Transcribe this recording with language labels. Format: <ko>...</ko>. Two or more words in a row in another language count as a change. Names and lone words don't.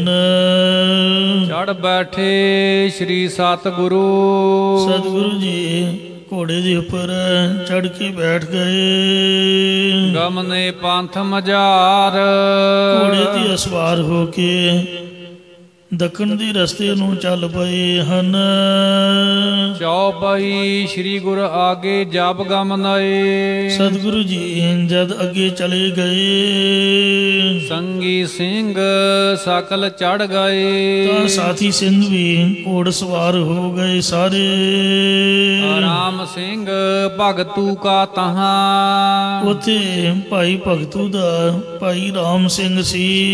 <bra>चढ़ बैठे श्री सतगुरु,</bra> <hi>सतगुरु जी घोड़े के उपर चढ़ के बैठ गए।</hi> <bra>गमने पंथ मजार,</bra> <pa>ਘੋੜੇ ਤੇ ਅਸਵਾਰ ਹੋਕੇ ਦਖਨ ਕੇ ਰਸਤੇ ਨੂੰ ਚਲ ਪਏ ਹਨ।</pa> <bra>चौपाई श्री गुरु आगे जब गमनाए,</bra> <pa>ਸਤਗੁਰੂ ਜੀ ਜਦ ਅਗੇ ਚਲੇ ਗਏ।</pa> <bra>संगी सिंह सकल चढ़ गए,</bra> <pa>ਤਾਂ ਸਾਥੀ ਸਿੰਘ ਭੀ ਘੋੜ ਸਵਾਰ ਹੋ ਗਏ ਸਾਰੇ।</pa> <bra>राम सिंह भगतू का तहां,</bra> <pa>ਉਥੇ ਭਾਈ ਭਗਤੂ ਦਾ ਭਾਈ ਰਾਮ ਸਿੰਘ ਸੀ।</pa>